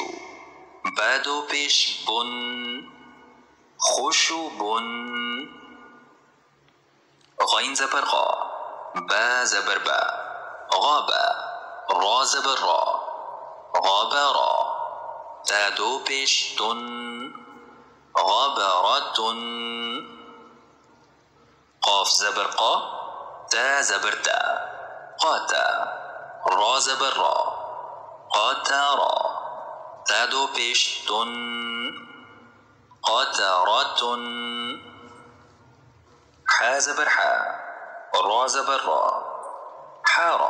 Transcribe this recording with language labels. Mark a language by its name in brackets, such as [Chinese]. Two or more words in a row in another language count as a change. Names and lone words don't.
[Urdu] با دو پیش بن، خشبن. گین زبر گا، با زبر با، گابا. را زبر را، گابرا. تا دو پیش تن، گابرتن. قاف زبر قا, تا زبر تا, قاتا. را زبر را, قاتارا. تا دو پیش تن, قاتراتن. حا زبر حا, را زبر را, حارا.